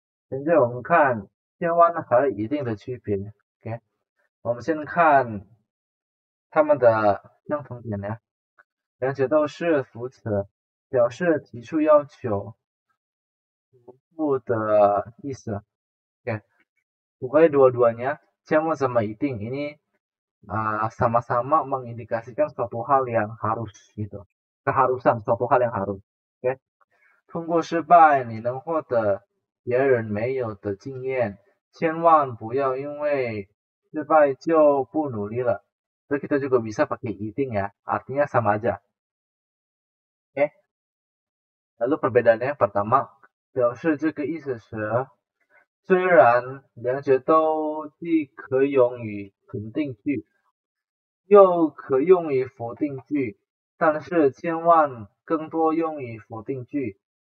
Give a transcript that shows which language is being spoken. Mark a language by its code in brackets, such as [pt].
[zh] 现在我们看千万和一定的区别。OK， 我们先看它们的相同点呢，两者都是副词，表示提出要求、重复的意思。 [id] Oke, pokoknya dua-duanya ciawan sama iting ini sama-sama mengindikasikan suatu hal yang harus gitu, keharusan suatu hal yang harus. [zh] Oke, 通过失败你能获得别人没有的经验，千万不要因为失败就不努力了。所以 [id] kita juga bisa pakai iting ya, artinya sama aja. Oke, lalu perbedaannya yang pertama， [zh] 表示这个意思是，虽然两者都既可用于肯定句，又可用于否定句，但是千万更多用于否定句。